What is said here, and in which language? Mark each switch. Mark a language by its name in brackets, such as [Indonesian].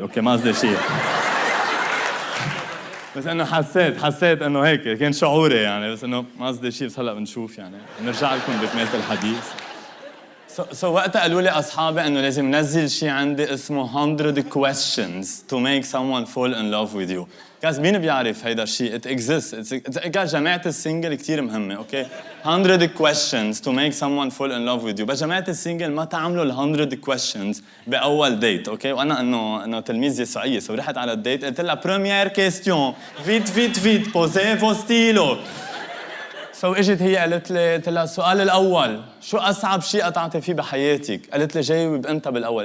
[Arabic] اوكي ما قصدي شيء، بس انه حسيت انه هيك كان شعوري يعني، بس انه ما قصدي شيء. بس هلا بنشوف يعني بنرجع لكم بكمالة الحديث. وقتها قالوا لي اصحابي انه لازم نزل شيء عندي اسمه [English] 100 questions to make someone fall in love with you. [Arabic] جاز مين بيعرف هيدا الشيء؟ [English] it exists. [Arabic] جماعة السنجل كتير مهمة اوكي. [English] 100 questions to make someone fall in love with you. [Arabic] بس جماعة السنجل ما تعملوا ال [English] 100 questions [Arabic] باول ديت اوكي. وانا انه تلميذ يسوعية رحت على الديت قلت لها [French] première question vite posez vos stylos. [Arabic] اجت هي قالت لها السؤال الاول شو اصعب شيء قطعتي فيه بحياتك؟ قالت لي جاوب انت بالاول.